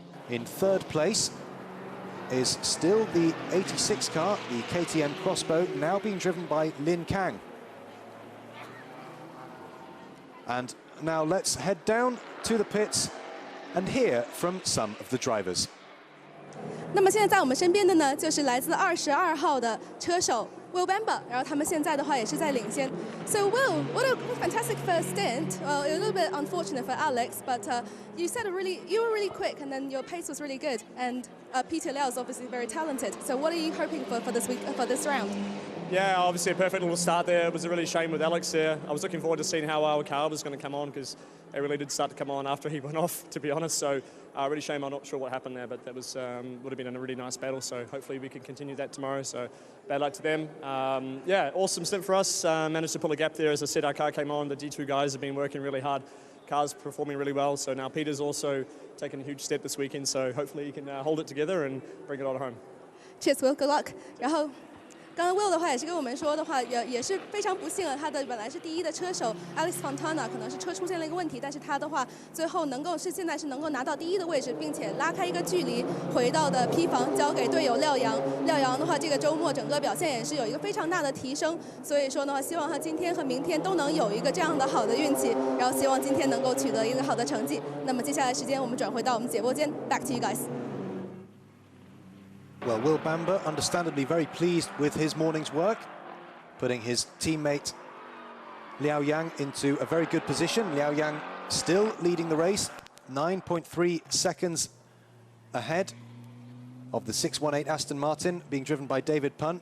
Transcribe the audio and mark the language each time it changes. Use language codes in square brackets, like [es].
[en] In third place is still the 86 car, the KTM Crossbow, now being driven by Lin Kang. And now let's head down to the pits and hear from some of the drivers. [zh] 那么现在在我们身边的呢，就是来自22号的车手 Will Bamber， 然后他们现在的话也是在领先。 [en] So Will, what a fantastic first stint. A little bit unfortunate for Alex, but you were really quick, and then your pace was really good. And Peter Liao is obviously very talented. So what are you hoping for this round? Yeah, obviously a perfect little start there. It was a really shame with Alex there. I was looking forward to seeing how our car was going to come on, because it really did start to come on after he went off, to be honest. So really shame. I'm not sure what happened there, but that was would have been a really nice battle. So hopefully we can continue that tomorrow. So bad luck to them. Yeah, awesome stint for us. Managed to pull a gap there. As I said, our car came on. The D2 guys have been working really hard. Car's performing really well. So now Peter's also taken a huge step this weekend. So hopefully he can hold it together and bring it all home. Cheers, Will. Good luck. [zh] 然后 刚刚 Will 的话也是跟我们说的话，也是非常不幸了。他的本来是第一的车手 Alex Fontana， 可能是车出现了一个问题，但是他的话最后现在是能够拿到第一的位置，并且拉开一个距离，回到的 P 房交给队友廖阳。廖阳的话，这个周末整个表现也是有一个非常大的提升，所以说的话，希望他今天和明天都能有一个这样的好的运气，然后希望今天能够取得一个好的成绩。那么接下来时间我们转回到我们节播间 ， [en] Back to you guys. Well, Will Bamber, understandably very pleased with his morning's work, putting his teammate Liao Yang into a very good position. Liao Yang still leading the race, 9.3 seconds ahead of the 618 Aston Martin, being driven by David Pun.